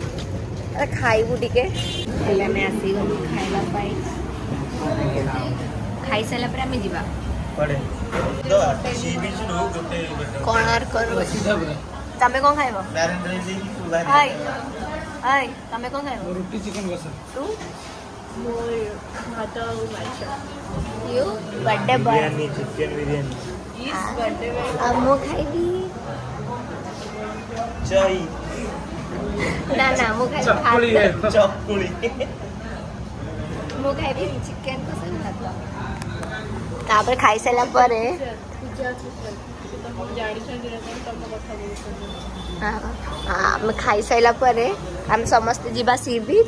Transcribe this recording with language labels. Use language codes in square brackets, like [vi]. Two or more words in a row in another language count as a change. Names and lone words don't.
[or] ଖାଇବୁ ଟିକେ। ହେଲେ ଆମେ ଆସିଗଲୁ ଖାଇବା ପାଇଁ। ଖାଇସାରିଲା ପରେ ଆମେ ଯିବା କୋଣାର୍କ। ତମେ କ'ଣ ଖାଇବ? ତମେ କ'ଣ ଖାଇବ? ରୁଟି ଚିକେନ କଷା। ତୁ? [en] You birthday boy. [or] ଚିକେନ ବିରିୟାନୀ। ଆଉ ମୁଁ ଖାଇବି ଚାଇ। ନା ମୁଁ ଖାଇବି ଚକୁଳି। ମୁଁ ଖାଇବି ଚିକେନ କଷା ଭାତ। ତାପରେ ଖାଇସାରିଲା ପରେ ଆମେ ଖାଇସାରିଲା ପରେ ଆମେ ସମସ୍ତେ ଯିବା [en] sea beach.